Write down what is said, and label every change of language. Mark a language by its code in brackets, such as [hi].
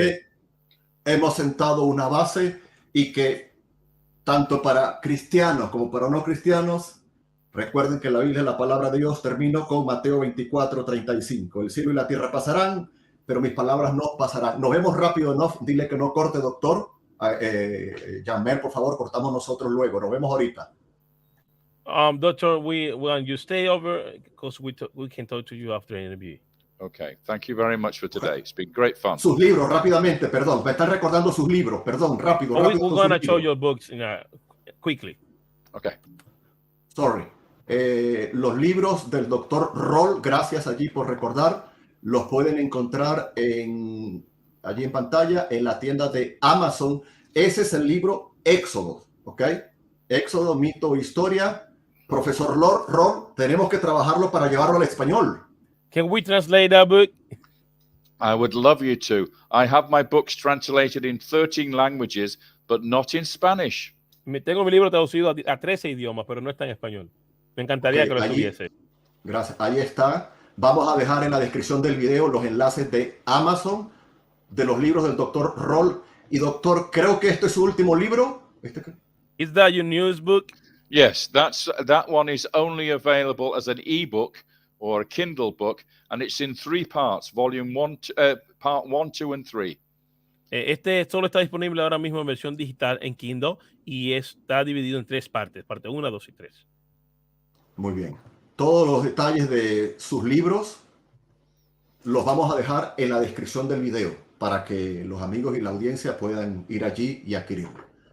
[es] Así que hemos sentado una base y que tanto para cristianos como para no cristianos, recuerden que la Biblia es la palabra de Dios. Termino con Mateo 24:35. El cielo y la tierra pasarán, pero mis palabras no pasarán. Nos vemos rápido, ¿no? Dile que no corte, doctor. Jamer, por favor, cortamos nosotros luego. Nos vemos ahorita. [en] Doctor, we want you stay over because we can talk to you after the interview. Okay, thank you very much for today. It's been great fun. [es] Sus libros, rápidamente, perdón. Me están recordando sus libros, perdón, rápido. [en] We're going to show your books quickly. Okay. Sorry. [es] Los libros del doctor Rohl, gracias allí por recordar, los pueden encontrar allí en pantalla en la tienda de Amazon. Ese es el libro Éxodo, ¿ok? Éxodo, Mito, Historia. Profesor Rohl, tenemos que trabajarlo para llevarlo al español. [en] Can we translate that book? I would love you to. I have my books translated in 13 languages, but not in Spanish. [es] Tengo mi libro traducido a 13 idiomas, pero no está en español. Me encantaría que lo estuviese. Gracias. Ahí está. Vamos a dejar en la descripción del video los enlaces de Amazon, de los libros del doctor Rohl. Y doctor, creo que este es su último libro. [en] Is that your news book? Yes, that one is only available as an ebook or a Kindle book, and it's in 3 parts, volume 1, part 1, 2, and 3. [es] Este solo está disponible ahora mismo en versión digital en Kindle y está dividido en 3 partes, parte 1, 2 y 3. Muy bien. Todos los detalles de sus libros los vamos a dejar en la descripción del video para que los amigos y la audiencia puedan ir allí y adquirirlo.